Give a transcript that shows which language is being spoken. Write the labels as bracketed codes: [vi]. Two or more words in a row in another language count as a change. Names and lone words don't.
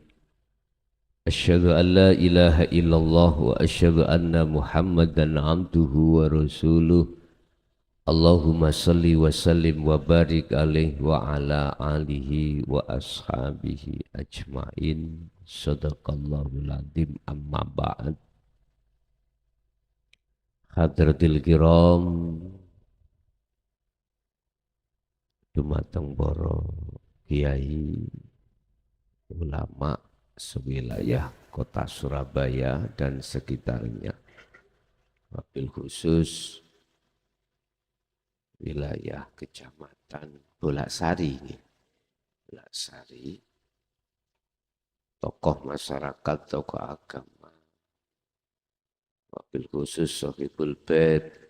[ar] أشهد أن لا إله إلا الله وأشهد أن محمدا عبده ورسوله. اللهم صل وسلم وبارك عليه وعلى آله وأصحابه أجمعين. صدق الله العظيم، أما بعد. حضرات الكرام, [id] dumateng para kiai ulama sewilayah kota Surabaya dan sekitarnya, [ar] وبالخصوص [id] wilayah kecamatan Bolaksari ini. Bolaksari, tokoh masyarakat, tokoh agama, [ar] وبالخصوص صاحب البيت